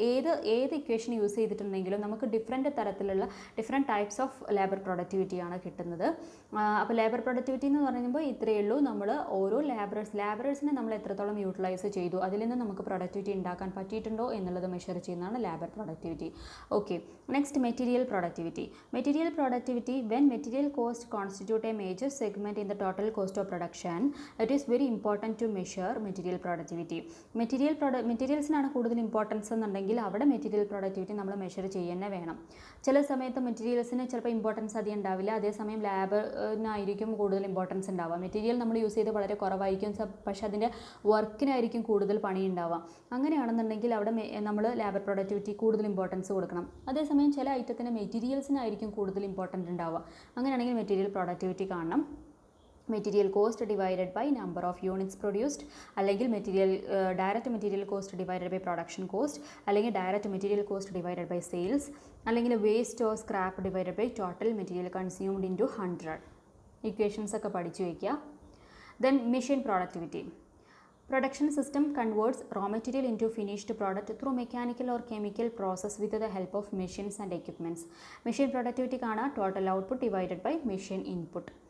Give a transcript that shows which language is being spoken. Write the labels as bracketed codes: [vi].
[ml] ഏത് equation use ചെയ്തിട്ടുണ്ടെങ്കിലും നമുക്ക് ഡിഫറെൻറ്റ് ടൈപ്സ് ഓഫ് ലേബർ പ്രൊഡക്ടിവിറ്റിയാണ് കിട്ടുന്നത്. അപ്പോൾ ലേബർ പ്രൊഡക്ടിവിറ്റി എന്ന് പറയുമ്പോൾ ഇത്രയേ ഉള്ളൂ. നമ്മൾ ഓരോ ലേബറേഴ്സിനെ നമ്മൾ എത്രത്തോളം യൂട്ടിലൈസ് ചെയ്തു, അതിൽ നിന്ന് നമുക്ക് പ്രൊഡക്ടിവിറ്റി ഉണ്ടാക്കാൻ പറ്റിയിട്ടുണ്ടോ എന്നുള്ളത് മെഷർ ചെയ്യുന്നതാണ് labour productivity. [en] Okay, next material productivity. When material cost constitute a major segment in the total cost of production, it is very important to measure material productivity. [ml] മെറ്റീരിയൽസിനാണ് കൂടുതൽ ഇമ്പോർട്ടൻസ് എന്നുണ്ടെങ്കിൽ അവിടെ മെറ്റീരിയൽ പ്രൊഡക്ടിവിറ്റി നമ്മൾ measure ചെയ്യുന്നേ വേണം. ചില സമയത്ത് മെറ്റീരിയൽസിന് ചിലപ്പോൾ importance അധികം ഉണ്ടാവില്ല, അതേസമയം ലാബിനായിരിക്കും കൂടുതൽ ഇമ്പോർട്ടൻസ് ഉണ്ടാവുക. മെറ്റീരിയൽ നമ്മൾ യൂസ് ചെയ്ത് വളരെ കുറവായിരിക്കും, പക്ഷേ അതിൻ്റെ വർക്കിനായിരിക്കും കൂടുതൽ പണി ഉണ്ടാവുക. അങ്ങനെയാണെന്നുണ്ടെങ്കിൽ അവിടെ നമ്മൾ ലേബർ പ്രൊഡക്ടിവിറ്റി കൂടുതൽ ഇമ്പോർട്ടൻസ് കൊടുക്കണം. അതേസമയം ചില ഐറ്റത്തിന് മെറ്റീരിയൽസിനായിരിക്കും കൂടുതൽ ഇമ്പോർട്ടൻ്റ് ഉണ്ടാവുക. അങ്ങനെയാണെങ്കിൽ മെറ്റീരിയൽ പ്രൊഡക്ടിവിറ്റി കാണണം. [en] Material cost divided by number of units produced, അല്ലെങ്കിൽ direct material cost divided by production cost, അല്ലെങ്കിൽ direct material cost divided by sales, അല്ലെങ്കിൽ waste or scrap divided by total material consumed into 100. [ml] Equations ഒക്കെ പഠിച്ചു വയ്ക്കുക. [en] Then machine productivity. Production system converts raw material into finished product through mechanical or chemical process with the help of machines and equipments. Machine productivity [ml] കാണാം, [en] total output divided by machine input.